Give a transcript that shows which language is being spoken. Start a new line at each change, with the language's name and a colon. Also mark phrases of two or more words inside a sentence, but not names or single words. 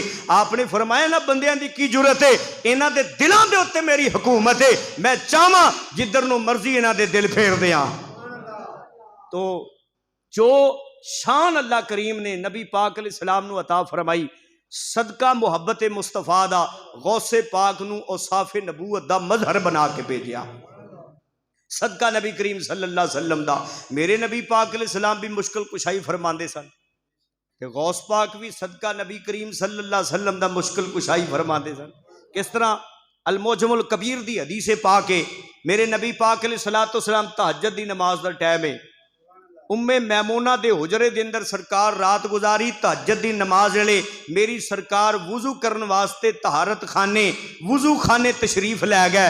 Punjabi: آپ نے فرمایا نا بندیاں دی کی ضرورت ہے، انہاں دے دلوں دے اتے میری حکومت ہے، میں چاہواں جدھر نوں مرضی انہاں دے دل پھیر دیاں. تو جو شان اللہ کریم نے نبی پاک علیہ السلام نوں عطا فرمائی، صدقہ محبت مصطفیٰ دا غوثِ پاک نوں اوصافِ نبوت دا مظہر بنا کے بھیجیا، صدقہ نبی کریم
Arabic: صلى الله عليه وسلم
Punjabi: دا. میرے نبی پاک علیہ السلام بھی مشکل کشائی فرماتے سن، تے غوث پاک بھی صدقہ نبی کریم
Arabic: صلى الله عليه وسلم
Punjabi: دا مشکل کشائی فرماتے سن. کس طرح المعجم الکبیر دی حدیث پا کے میرے نبی پاک
Arabic: عليه الصلاة والسلام
Punjabi: تہجد دی نماز کا ٹائم ہے، امِ میمونہ دے حجرے دے اندر سرکار رات گزاری. تہجد دی نماز ویلے میری سرکار وضو کرن واسطے طہارت خانے وضو خانے تشریف لے گئے.